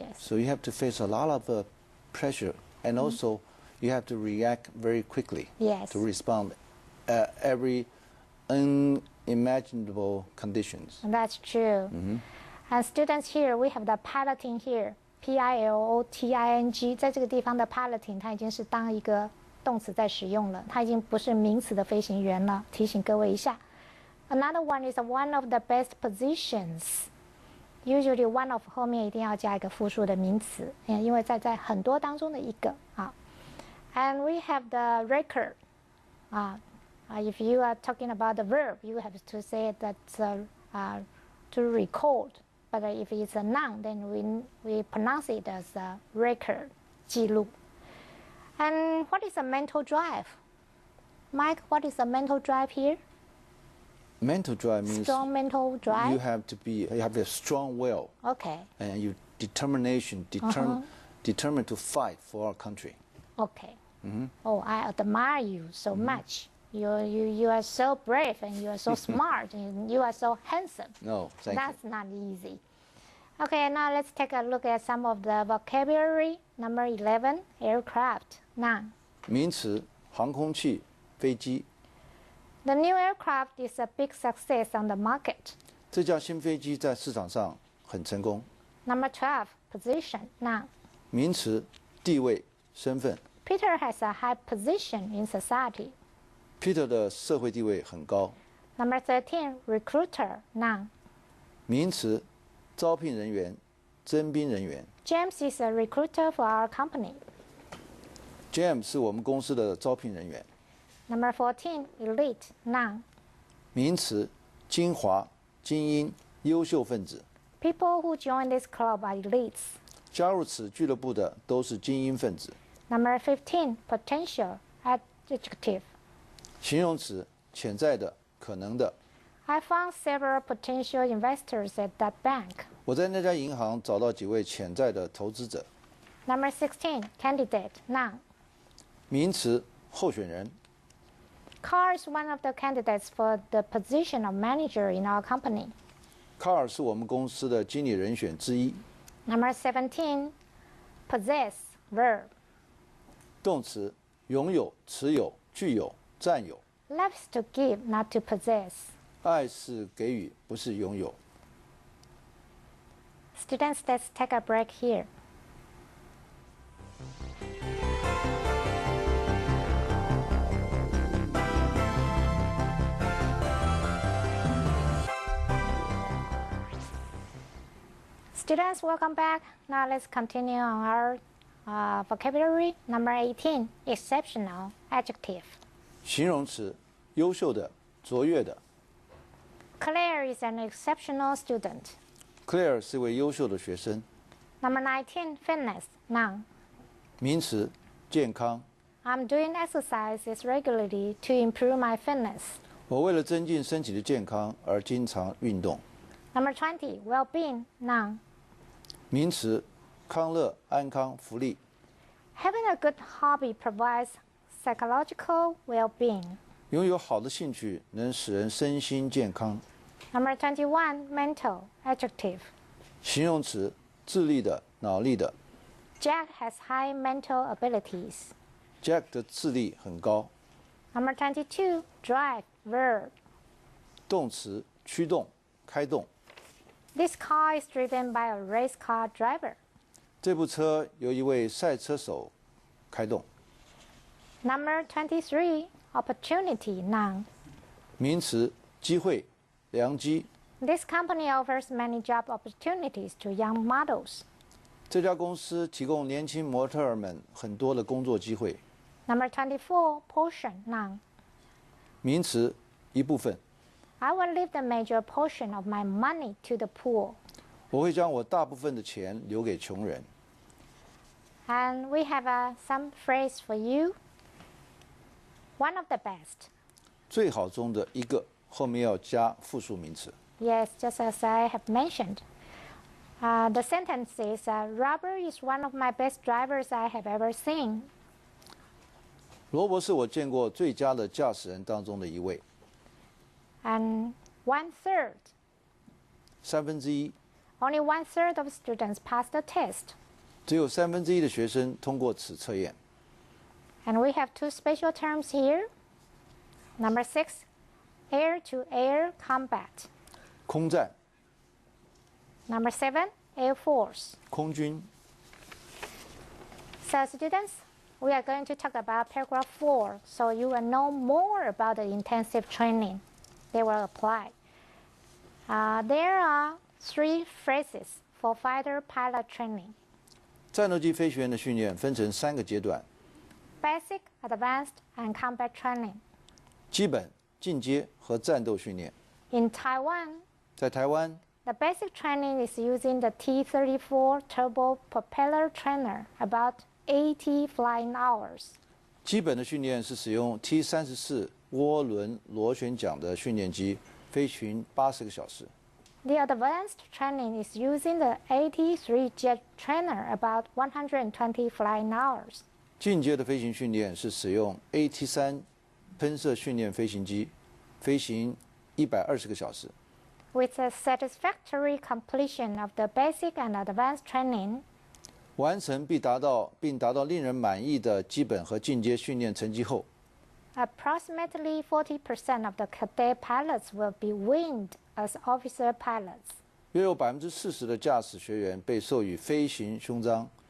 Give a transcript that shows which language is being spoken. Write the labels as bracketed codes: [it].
[en] So you have to face a lot of pressure, and also you have to react very quickly Yes. to respond every unimaginable conditions. That's true. And students here, we have the piloting here. [zh] piloting，在这个地方的 piloting， 它已经是当一个动词在使用了，它已经不是名词的飞行员了。提醒各位一下。 [en] Another one is one of the best positions. Usually one of [zh] 后面一定要加一个复数的名词，因为在很多当中的一个啊。 [en] And we have the record. If you are talking about the verb, you have to say that to record. But if it's a noun, then we pronounce it as a record, 记录. And what is a mental drive? Mike, what is a mental drive here? Mental drive means Strong mental drive? you have a strong will, Okay. and you determined to fight for our country. Okay. Oh, I admire you so much. You are so brave and you are so smart and you are so handsome. No, thank you. That's not easy. Okay, now let's take a look at some of the vocabulary. Number 11, aircraft, noun. [zh] 名词，航空器、飞机。 [en] The new aircraft is a big success on the market. [zh] 这架新飞机在市场上很成功。 [en] Number 12, position, noun. [zh] 名词，地位、身份。 [en] Peter has a high position in society. [zh] Peter 的社会地位很高。 [en] Number 13, recruiter, noun. [zh] 名词，招聘人员、征兵人员。 [en] James is a recruiter for our company. [zh] James 是我们公司的招聘人员。 [en] Number 14, elite, noun. [zh] 名词，精华、精英、优秀分子。 [en] People who join this club are elites. [zh] 加入此俱乐部的都是精英分子。 [en] Number 15, potential, adjective. [zh] 形容词，潜在的、可能的。 [en] I found several potential investors at that bank. [zh] 我在那家银行找到几位潜在的投资者。 [en] Number 16, candidate, noun. [zh] 名词，候选人。 [en] Carl is one of the candidates for the position of manager in our company. [zh] 卡尔是我们公司的经理人选之一。 [en] Number 17, possess, verb. [zh] 动词，拥有、持有、具有、占有。 [en] Love is to give, not to possess. [zh] 爱是给予，不是拥有。 [en] Students, let's take a break here. Students, welcome back. Now let's continue on our vocabulary. Number 18, exceptional, adjective. [zh] 形容词，优秀的、卓越的。 [en] Claire is an exceptional student. [zh] Claire 是位优秀的学生。 [en] Number 19, fitness, noun. [zh] 名词，健康。 [en] I'm doing exercises regularly to improve my fitness. [zh] 我为了增进身体的健康而经常运动。 [en] Number 20, well-being, noun. [zh] 名词，康乐、安康、福利。 [en] Having a good hobby provides psychological well-being. [zh] 拥有好的兴趣能使人身心健康。 [en] Number 21, mental, adjective. [zh] 形容词，智力的、脑力的。 [en] Jack has high mental abilities. [zh] Jack 的智力很高。 [en] Number 22, drive, verb. [zh] 动词，驱动、开动。 [en] This car is driven by a race car driver. [zh] 这部车由一位赛车手开动。 [en] Number 23, opportunity, noun. [zh] 名词，机会，良机。 [en] This company offers many job opportunities to young models. [zh] 这家公司提供年轻模特儿们很多的工作机会。 [en] Number 24, portion, noun. [zh] 名词，一部分。 [en] I will leave the major portion of my money to the poor. [zh] 我会将我大部分的钱留给穷人。 [en] And we have some phrase for you. One of the best. [zh] 最好中的一个，后面要加复数名词。 [en] Yes, just as I have mentioned. The sentence is, Robert is one of my best drivers I have ever seen. [zh] 罗伯是我见过最佳的驾驶人当中的一位。 [en] And 1/3. [zh] 1/3， [en] Only 1/3 of students pass the test. [zh] 只有1/3的学生通过此测验。 [en] And we have two special terms here. Number 6, air-to-air combat. [zh] 空战。 [en] Number 7, Air Force. [zh] 空军。 [en] So students, we are going to talk about paragraph 4, so you will know more about the intensive training they will apply. There are 3 phrases for fighter pilot training. [zh] 战斗机飞行员的训练分成3个阶段： [en] Basic, advanced, and combat training. [zh] 基本、进阶和战斗训练。 [en] In Taiwan, [zh] 在台湾， [en] the basic training is using the T-34 turbo propeller trainer, about 80 flying hours. [zh] 基本的训练是使用 T-34 涡轮螺旋桨的训练机，飞行80个小时。 [en] The advanced training is using the 83 jet trainer, about 120 flying hours. [zh] 进阶的飞行训练是使用 AT-3 喷射训练飞行机，飞行120个小时。 [en] With a satisfactory completion of the basic and advanced training, [zh] 完成并达到令人满意的基本和进阶训练成绩后， [en] approximately 40% of the cadet pilots will be winged as officer pilots. [zh] 约有40%的驾驶学员被授予飞行勋章。